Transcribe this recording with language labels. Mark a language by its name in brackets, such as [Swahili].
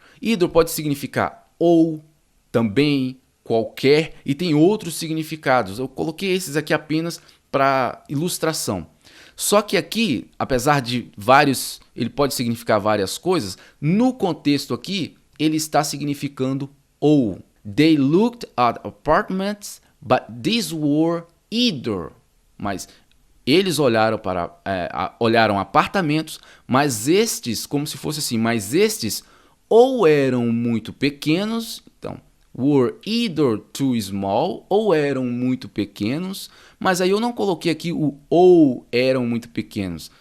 [Portuguese] Either pode significar ou, também, qualquer, e tem outros significados. Eu coloquei esses aqui apenas para ilustração. Só que aqui, apesar de ele pode significar várias coisas, no contexto aqui, ele está significando ou. [English] They looked at apartments, but these were either. [Portuguese] Mas eles olharam apartamentos, mas estes, como se fosse assim, mas estes ou eram muito pequenos, então, [English] were either too small, [Portuguese] ou eram muito pequenos, mas aí eu não coloquei aqui o ou eram muito pequenos.